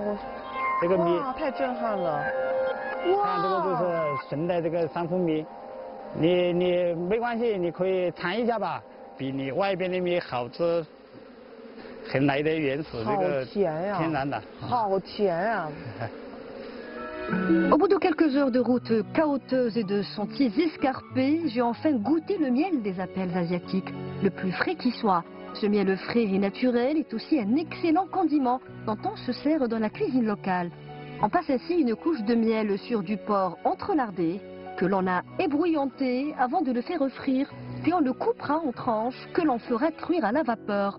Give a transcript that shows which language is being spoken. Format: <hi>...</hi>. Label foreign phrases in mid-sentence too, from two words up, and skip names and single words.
<zh>这个蜜太震撼了！哇，看这个就是纯的这个山蜂蜜，你没关系，你可以尝一下吧，比你外边的蜜好吃很来的原始这个天然的。好甜啊！</zh> <fr>Au bout de quelques heures de route cahoteuse et de sentiers escarpés, j'ai enfin goûté le miel des appels asiatiques, le plus frais qui soit. Ce miel frais et naturel est aussi un excellent condiment dont on se sert dans la cuisine locale. On passe ainsi une couche de miel sur du porc entrelardé que l'on a ébrouillanté avant de le faire frire, puis on le coupera en tranches que l'on fera cuire à la vapeur.</fr>